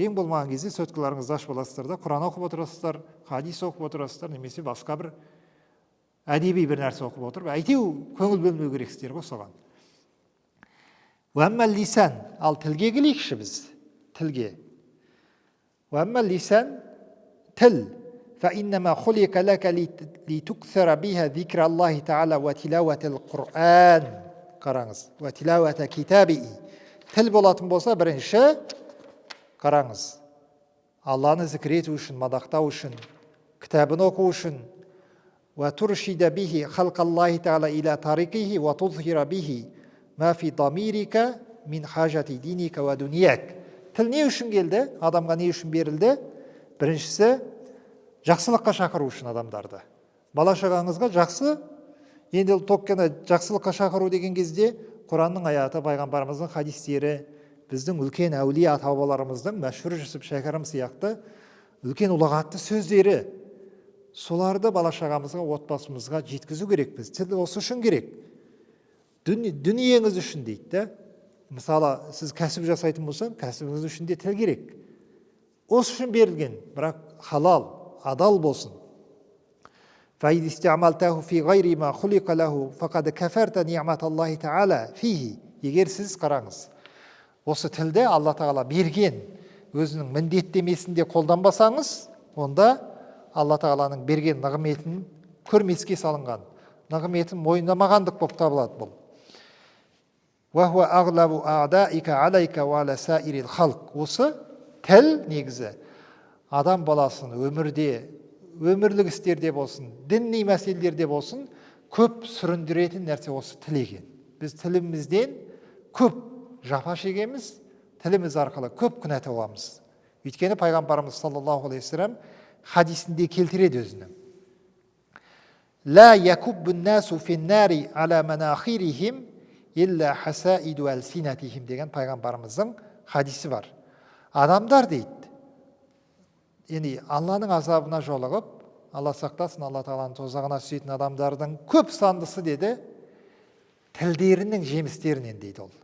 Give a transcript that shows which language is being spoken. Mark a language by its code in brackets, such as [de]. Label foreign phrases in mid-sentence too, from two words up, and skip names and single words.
[kk] Ең болмаған кезде сөткілеріңізді ашып аласыздар да, Құран оқып отырасыздар, хадис оқып отырасыздар, немесе басқа бір әдеби бір нәрсе оқып отырып, әйтеу көңіл бөлмеу керексіздер ғой соған. [ar] وأما اللسان, [kk] ал тілге келейікші біз, тілге. [ar] وأما اللسان, тіл. فإنما خلق لك لتكثر بها ذكر الله تعالى وتلاوة القرآن. [kk] Қараңыз. [ar] وتلاوة كتابه. [kk] Тіл болатын болса, бірінші қараңыз. Алланы зікір ету үшін, мадақтау үшін, кітабын оқу үшін. [ar] وترشد به خلق الله تعالى إلى طريقه وتظهر به ما في ضميرك من حاجة دينك ودنياك. [kk] Тіл не үшін келді? Адамға не үшін берілді? Біріншісі жақсылыққа шақыру үшін адамдарды. Бала шағаңызға жақсы, енді tokkені жақсылыққа шақыру деген кезде Құранның аяты, пайғамбарымыздың хадистері, біздің үлкен әулие ата-бабаларымыздың мәшһүр Жүсіп Шәкәрім сияқты үлкен ұлағатты сөздері, соларды бала шағамызға, отбасымызға жеткізу керекпіз. Тіл осы үшін керек. Дүниеңіз үшін дейді. Мысалы, сіз кәсіп жасайтын болсаң, кәсібіңіз үшін де тіл керек. Осы үшін берілген, бірақ халал, адал болсын. [ar] فإذا استعملته في غير ما خلق له فقد كفرت نعمة الله تعالى فيه. [kk] Егер сіз қараңыз, осы тілді Алла Тағала берген өзінің міндеттемесінде қолданбасаңыз, онда Алла Тағаланың берген нығметін көрмеске салынған, нығметін мойындамағандық болып табылады бұл. [ar] وهو أغلب أعدائك عليك وعلى سائر الخلق. [kk] Осы тіл негізі адам баласын өмірде, өмірлік істерде болсын, діни мәселелерде болсын, көп сүріндіретін нәрсе осы тіл екен. Біз тілімізден көп жапа шегеміз, тіліміз арқылы көп күнә тауамыз. Өйткені пайғамбарымыз [ar] صلى الله عليه وسلم [kk] хадисінде келтіреді өзінің. [ar] لا يكب الناس في النار على مناخرهم إلا حصائد ألسنتهم [kk] деген пайғамбарымыздың хадисі бар. Адамдар дейді, Алланың азабына жолығып, Алла сақтасын, Алла Тағаланың тозағына түсетін адамдардың көп сандысы деді, тілдерінің жемістерінен дейді ол.